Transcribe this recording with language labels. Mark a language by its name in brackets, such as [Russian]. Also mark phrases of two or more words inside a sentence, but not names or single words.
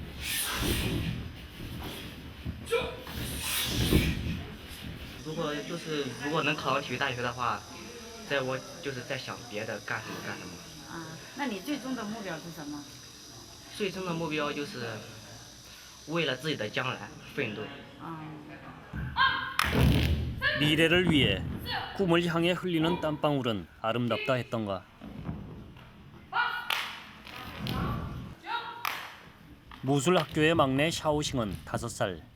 [Chinese] 如果能考上体育大学的话，我就是在想别的干什么。啊，那你最终的目标是什么？最终的目标就是为了自己的将来奋斗。 [Korean] 미래를 위해 꿈을 향해 흘리는 땀방울은 아름답다 했던가. 무술학교의 막내 샤오싱은 5살.